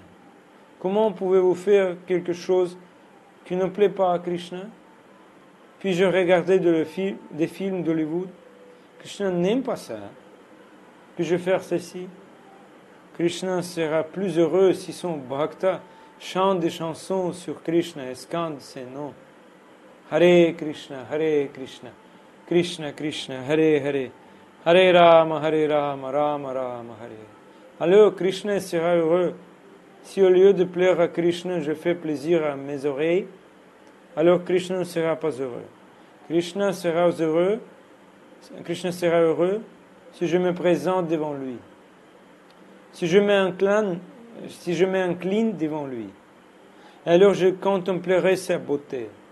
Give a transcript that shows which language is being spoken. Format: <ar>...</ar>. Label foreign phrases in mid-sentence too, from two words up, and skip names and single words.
<fr>Comment pouvez-vous faire quelque chose qui ne plaît pas à Krishna? Puis-je regarder des films d'Hollywood? Krishna n'aime pas ça. Puis-je faire ceci? Krishna sera plus heureux si son bhakta chante des chansons sur Krishna et scande ses noms.</fr> <sa>हरे कृष्ण, कृष्ण कृष्ण, हरे हरे, हरे राम, राम राम, हरे.</sa> <fr>Alors Krishna sera heureux. Si au lieu de plaire à Krishna, je fais plaisir à mes oreilles, alors Krishna ne sera pas heureux. Krishna sera heureux si je me présente devant lui. Si je m'incline devant lui, alors je contemplerai sa beauté.</fr>